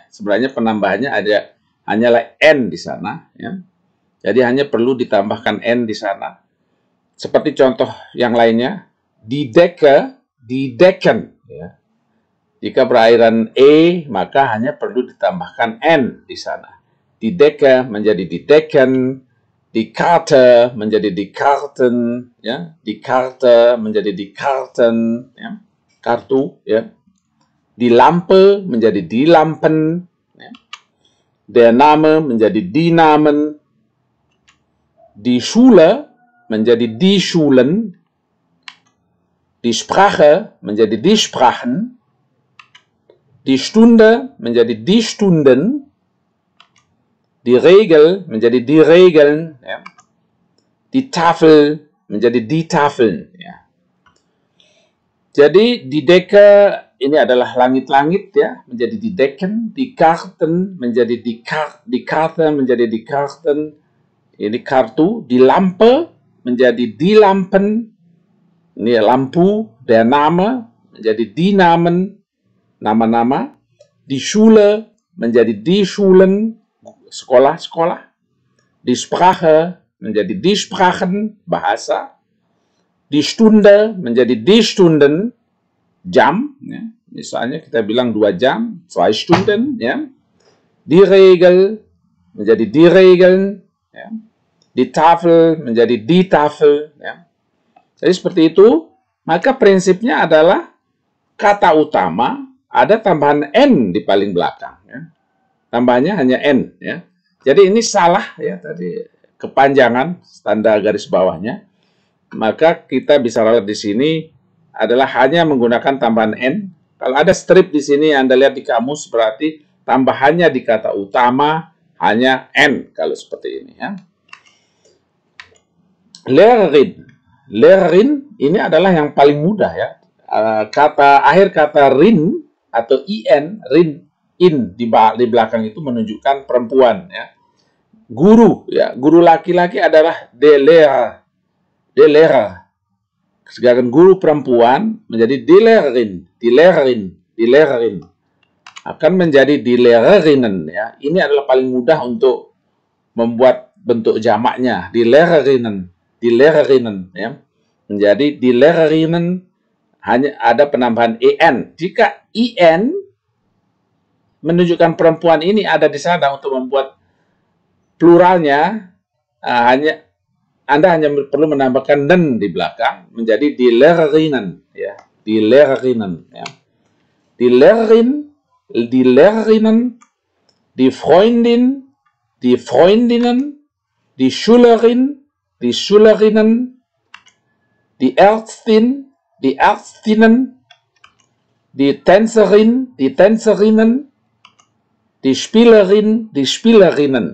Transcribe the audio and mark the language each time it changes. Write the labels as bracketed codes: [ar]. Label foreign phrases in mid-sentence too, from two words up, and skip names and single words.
[id] Sebenarnya penambahannya ada hanyalah N di sana, ya. Jadi hanya perlu ditambahkan N di sana. Seperti contoh yang lainnya, [de] die Decke, die Decken, [id] ya. Jika berakhiran E, maka hanya perlu ditambahkan N di sana. [de] Die Decke menjadi die Decken, die Karte menjadi die Karten, ya. Die Karte menjadi die Karten, [id] ya. Kartu, ya. [de] Die Lampe menjadi die Lampen, ya. Der Name menjadi die Namen, die Schule menjadi die Schulen, die Sprache menjadi die Sprachen, die Stunde menjadi die Stunden, die Regel menjadi die Regeln, ya. Die Tafel menjadi die Tafeln. [id] Ya. Jadi [de] di Decke [id] ini adalah langit-langit ya, menjadi [de] di Decken, di Karten [id] menjadi [de] di Karte menjadi di Karten, [id] ini kartu, [de] di Lampe menjadi di Lampen, [id] ini lampu, [de] der Name menjadi di Namen, nama-nama, di Schule menjadi di Schulen, sekolah-sekolah, di Sprache menjadi di Sprachen, bahasa, di Stunde menjadi di Stunden, [id] jam, ya. Misalnya kita bilang 2 jam, 2 Stunden, ya. [de] Die Regel menjadi die Regeln, ya. Die Tafel menjadi die Tafel, [id] ya. Jadi seperti itu, maka prinsipnya adalah kata utama ada tambahan N di paling belakang, ya. Tambahannya hanya N, ya. Jadi ini salah ya tadi kepanjangan tanda garis bawahnya. Maka kita bisa lihat di sini adalah hanya menggunakan tambahan N. Kalau ada strip di sini Anda lihat di kamus berarti tambahannya di kata utama hanya N kalau seperti ini ya. Lehrerin. Lehrerin ini adalah yang paling mudah ya. Akhir kata rin atau in, rin, in di belakang itu menunjukkan perempuan ya. Guru ya, guru laki-laki adalah [de] der Lehrer. [id] Der Lehrer. Sedangkan guru perempuan menjadi [de] die Lehrerin, die Lehrerin, die Lehrerin. [id] Akan menjadi [de] die Lehrerinnen [id] ya. Ini adalah paling mudah untuk membuat bentuk jamaknya, die Lehrerinnen, die Lehrerinnen ya. Menjadi [de] die Lehrerinnen [id] hanya ada penambahan en. Jika in menunjukkan perempuan ini ada di sana untuk membuat pluralnya Anda hanya perlu menambahkan nen di belakang menjadi [de] die Lehrerinnen [id] ya, [de] die Lehrerinnen [id] ya. Die Lehrerin, die Lehrerinnen, die Freundin, die Freundinnen, die Schülerin, die Schülerinnen, die Ärztin, die Ärztinnen, die Tänzerin, die Tänzerinnen, die Spielerin, die Spielerinnen.